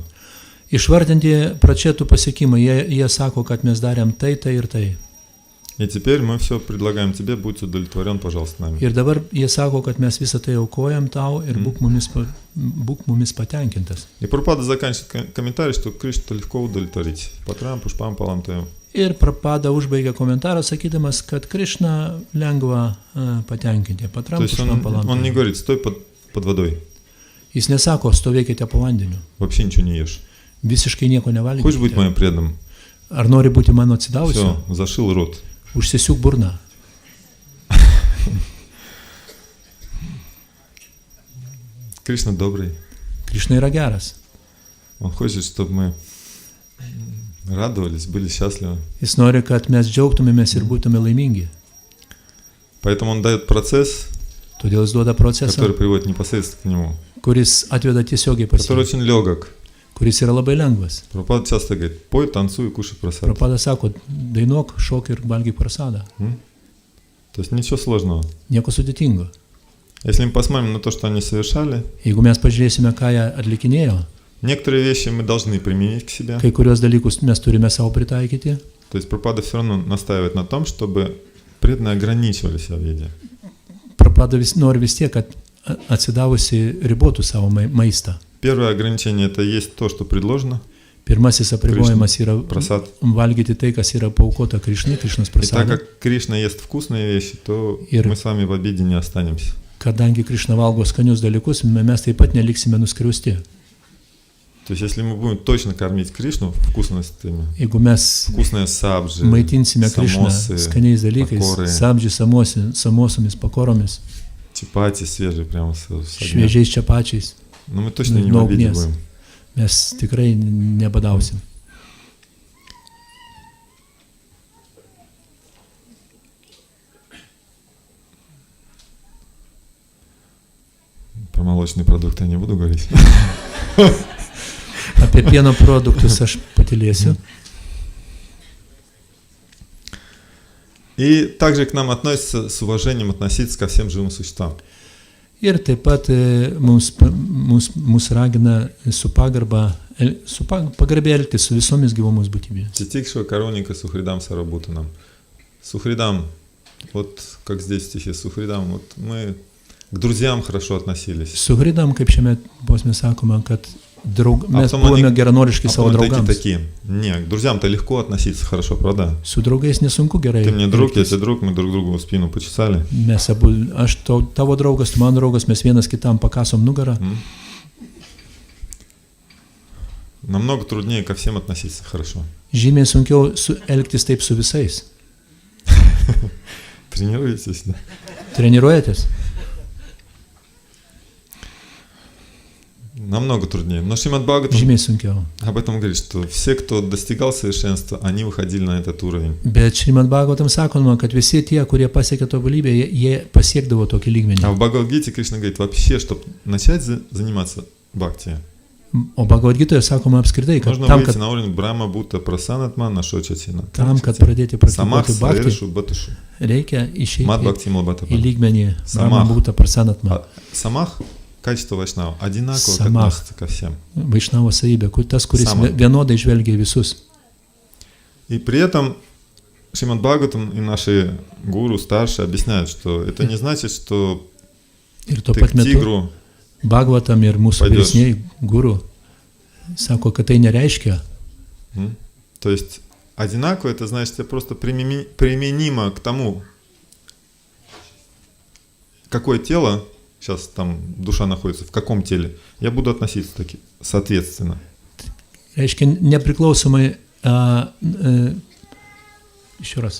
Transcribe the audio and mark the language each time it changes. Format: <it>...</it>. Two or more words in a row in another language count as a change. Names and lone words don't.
<lt>Išvardinti pračetų pasiekimai, jie sako, kad mes darėm tai ir tai.</lt> <ru>И теперь мы все предлагаем тебе, будь удовлетворен, пожалуйста, нами.</ru> <lt>Ir dabar jie sako, kad mes visą tai aukojam tau ir būk mumis patenkintas.</lt> <ru>И Прабхупада заканчивает комментарий, что Кришну легко удовлетворить.</ru> <sa>पत्रं पुष्पं फलं तोयं.</sa> <lt>Ir Prabhupada užbaigė komentarą sakydamas, kad Krishna lengva patenkinti.</lt> <ru>То есть он не говорит, стой под водой,</ru> <lt>Jis nesako, stovėkite po vandeniu.</lt> <ru>вообще ничего не ешь.</ru> <lt>Visiškai nieko</lt> <ru>Хочешь быть</ru> <lt>nevalgykite.</lt> <ru>моим преданным?</ru> <lt>Ar nori būti mano atsidavusiu?</lt> <ru>Все, зашил рот.</ru> <lt>Užsisiūk burną.</lt> <ru>Кришна добрый.</ru> <lt>Krishna yra geras.</lt> <ru>Он хочет, чтобы мы радовались, были счастливы.</ru> <lt>Jis nori, kad mes džiaugtumėmės ir būtume laimingi.</lt> <ru>Поэтому он дает процесс,</ru> <lt>Todėl jis duoda procesą,</lt> <ru>который приводит непосредственно к нему,</ru> <lt>kuris atveda tiesiogiai pas</lt> <ru>который</ru> <lt>jį,</lt> <ru>очень легок.</ru> <lt>kuris yra labai lengvas.</lt> <ru>Прабхупада часто говорит, пой, танцуй, кушай просад.</ru> <lt>Prabhupada sako, dainuok, šok ir valgyk prasadą.</lt> <ru>То есть ничего сложного.</ru> <lt>Nieko sudėtingo.</lt> <ru>Если мы посмотрим на то, что они совершали,</ru> <lt>Jeigu mes pažiūrėsime, ką jie atlikinėjo,</lt> <ru>некоторые вещи мы должны применить к себе.</ru> <lt>kai kurios dalykus mes turime savo pritaikyti.</lt> <ru>То есть Прабхупада все равно настаивает на том, чтобы преданные ограничивали себя в еде.</ru> <lt>Prabhupada nori vis tiek, kad atsidavusi ribotų savo maistą.</lt> <ru>Первое ограничение это есть то, что предложено.</ru> <lt>Pirmasis apribojimas yra</lt> <ru>Прасад.</ru> <lt>valgyti tai, kas yra paaukota Krišnai, Krišnos</lt> <ru>И так</ru> <lt>prasadą.</lt> <ru>как Кришна ест вкусные вещи, то</ru> <lt>Ir-</lt> <ru>мы с вами в обиде не останемся.</ru> <lt>Kadangi Krišna valgo skanius dalykus, mes taip pat neliksime nuskriausti.</lt> <ru>То есть если мы будем точно кормить Кришну вкусностями,</ru> <lt>Jeigu mes</lt> <ru>вкусные сабджи,</ru> <lt>maitinsime Krišną</lt> <ru>самосы,</ru> <lt>skaniais dalykais,</lt> <ru>pakorai,</ru> <lt>sabdži samosomis, pakoromis,</lt> <ru>чапати свежие прямо с огня,</ru> <lt>šviežiais čiapačiais,</lt> <ru>но мы точно не в</ru> <lt>nuo</lt> <ru>обиде</ru> <lt>ugnies,</lt> <ru>будем.</ru> <lt>mes tikrai nebadausim.</lt> <ru>Про молочные продукты я не буду говорить.</ru> <lt>Apie pieno produktus aš patylėsiu.</lt> <ru>И также к нам относится с уважением относиться ко всем живым существам.</ru> <lt>Ir taip pat mus ragina su pagarbiai elgtis su visomis gyvomis būtybėmis.</lt> <sa>तितिक्षवः कारुणिकाः सुहृदं सर्वभूतानाम्.</sa> <ru>Сухридам, вот как здесь в стихе Сухридам, вот мы к друзьям хорошо относились.</ru> <lt>Suhridam, kaip šiame posme sakome, kad mes</lt> <ru>потом</ru> <lt>buvome</lt> <ru>они-</ru> <lt>geranoriški</lt> <ru>А</ru> <lt>savo</lt> <ru>потом такие,</ru> <lt>draugams.</lt> <ru>такие. Не, к друзьям-то легко относиться хорошо, правда?</ru> <lt>Su draugais nesunku gerai.</lt> <ru>Ты мне друг, я</ru> <lt>elgtis.</lt> <ru>тебе друг, мы друг другу в спину почесали.</ru> <lt>Mes abu, aš tavo draugas, tu mano draugas, mes vienas kitam pakasom nugarą.</lt> <ru>Намного труднее ко всем относиться хорошо.</ru> <lt>Žymiai sunkiau elgtis taip su visais.</lt> <ru>Тренируетесь, да?</ru> <lt>Treniruojatės?</lt> <ru>намного труднее. Но Шримад Бхагаватам</ru> <lt>žymiai sunkiau.</lt> <ru>об этом говорит, что все, кто достигал совершенства, они выходили на этот уровень.</ru> <lt>Bet Šrimad Bhagavatam sakoma, kad visi tie, kurie pasiekė tobulybę, jie pasiekdavo tokį lygmenį.</lt> <ru>А в Бхагавад-гите Кришна говорит, вообще, чтобы начать заниматься бхакти,</ru> <lt>O Bhagavad Gitoje sakoma apskritai, kad</lt> <ru>нужно</ru> <lt>tam,</lt> <ru>выйти</ru> <lt>kad,</lt> <ru>на уровень</ru> <sa>ब्रह्म भूत प्रसन्नात्मा न शोचति न.</sa> <lt>tam, kad pradėti</lt> <ru>Самах,</ru> <lt>praktikuoti bhakti,</lt> <sa>सर्वेषु भूतेषु.</sa> <lt>reikia išeiti</lt> <sa>मद् भक्तिं</sa> <lt>į</lt> <ru>Малабхатапа.</ru> <lt>lygmenį Samah.</lt> <sa>ब्रह्म भूत प्रसन्नात्मा.</sa> <ru>А Самах, качество вайшнава, одинаково Самах. относится ко всем.</ru> <lt>Vaišnavo savybė, tas, kuris Samah. vienodai žvelgia į visus.</lt> <ru>И при этом Шримад Бхагаватам и наши гуру старшие объясняют, что это не значит, что</ru> <lt>Ir tuo</lt> <ru>ты</ru> <lt>pat</lt> <ru>к</ru> <lt>metu</lt> <ru>тигру,</ru> <lt>Bhagavatam ir mūsų Pajus. vyresniai guru sako, kad tai nereiškia,</lt> <ru>то есть одинаково, это значит, это просто применимо к тому, какое тело, сейчас там душа находится, в каком теле, я буду относиться таки, соответственно.</ru> <lt>reiškia nepriklausomai,</lt> <ru>еще раз.</ru>